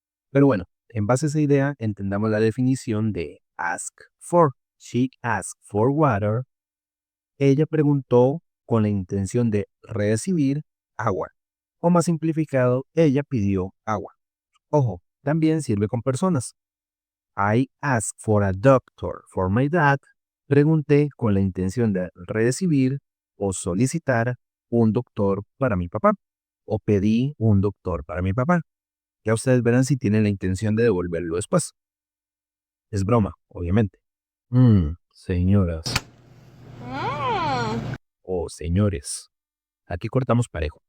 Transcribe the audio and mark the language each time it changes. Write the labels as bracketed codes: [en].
[es] Pero bueno, en base a esa idea, entendamos la definición de ask for. [en] She asked for water. [es] Ella preguntó con la intención de recibir agua. O más simplificado, ella pidió agua. Ojo, también sirve con personas. [en] I asked for a doctor for my dad. [es] Pregunté con la intención de recibir o solicitar un doctor para mi papá. O pedí un doctor para mi papá. Ya ustedes verán si tienen la intención de devolverlo después. Es broma, obviamente. Señoras o señores. Aquí cortamos parejo.